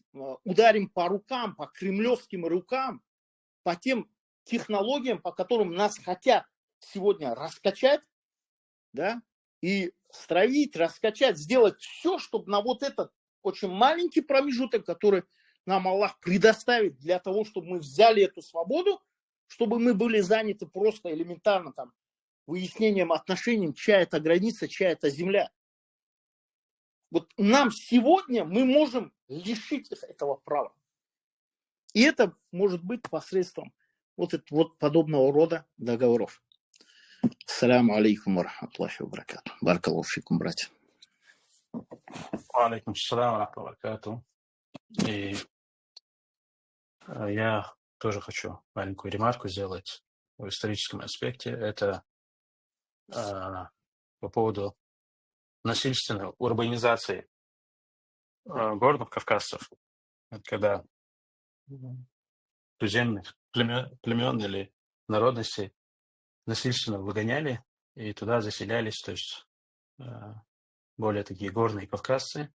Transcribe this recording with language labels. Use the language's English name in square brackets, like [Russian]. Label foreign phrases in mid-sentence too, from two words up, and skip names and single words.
[Russian] ударим по рукам, по кремлевским рукам, по тем технологиям, по которым нас хотят сегодня раскачать, да, и стравить, раскачать, сделать все, чтобы на вот этот очень маленький промежуток, который нам Аллах предоставит для того, чтобы мы взяли эту свободу, чтобы мы были заняты просто элементарно там выяснением отношений, чья это граница, чья это земля. Вот нам сегодня мы можем лишить их этого права. И это может быть посредством вот подобного рода договоров. [Arabic] السلام عليكم ورحمة الله وبركاته. بارك الله فيكم, братья. عليكم السلام ورحمة الله وبركاته. [Russian] И я тоже хочу маленькую ремарку сделать в историческом аспекте. Это по поводу насильственной урбанизации горных кавказцев, когда туземных племен или народностей насильственно выгоняли и туда заселялись, то есть более такие горные кавказцы.